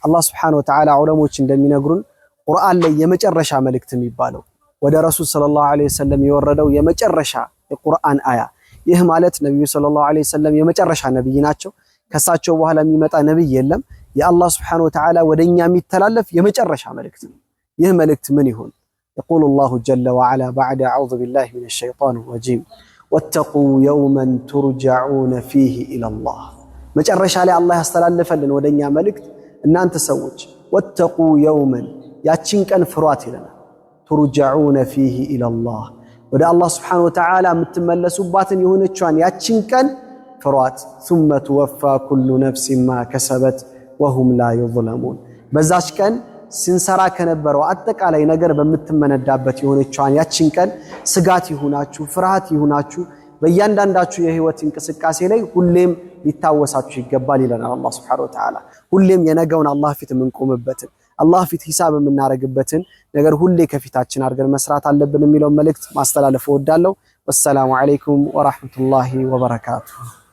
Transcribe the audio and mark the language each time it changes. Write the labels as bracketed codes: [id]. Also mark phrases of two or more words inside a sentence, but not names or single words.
[am] አላህ Subhanahu Wa Ta'ala ዑለሞች እንደሚነግሩን ቁርአን ላይ የመጨረሻ መልእክት የሚባለው ወደ ረሱል [ar] صلى الله عليه وسلم [am] የወረደው የመጨረሻ የቁርአን አያ ይህ ማለት ነብዩ [ar] صلى الله عليه وسلم [am] የመጨረሻ ነብይ ናቸው ከሳቸው በኋላ የሚመጣ ነብይ የለም የአላህ [ar] سبحانه و Ta'ala [am] ወደኛ የሚተላለፍ የመጨረሻ መልእክት ነው ይህ መልእክት ምን ይሆን [ar] يقول الله جل وعلا بعد أعوذ بالله من الشيطان الرجيم واتقوا يوما ترجعون فيه إلى الله [am] መጨረሻ ላይ አላህ ያስተላልፈልን ወደኛ መልእክት እናንተ ሰዎች [ar] واتقوا يوما [am] ያቺን ቀን ፍሯት ይለናል [ar] ترجعون فيه إلى الله [am] ወደ አላህ [ar] سبحانه وتعالى [am] የምትመለሱባትን የሆነቿን ያቺን ቀን ፍሯት [ar] ثم توفى كل نفس ما كسبت وهم لا يظلمون [am] በዛች ቀን ሲንሰራ ከነበረው አጠቃላይ ነገር በመተመነዳበት የሆነቿን ያቺን ቀን ስጋት ይሁናችሁ ፍርሃት ይሁናችሁ በእያንዳንዳችሁ የህይወት እንቅስቃሴ ላይ ሁሌም ሊታወሳችሁ ይገባል ይለናል አላህ [ar] سبحانه وتعالى [am] ሁሌም የነገውን አላህ ፊት የምንቆምበትን አላህ ፊት ሂሳብ የምናረግበትን ነገር ሁሌ ከፊታችን አድርገን መስራት አለብን የሚለው መልእክት ማስተላለፍ ወዳለው [ar] والسلام عليكم ورحمة الله وبركاته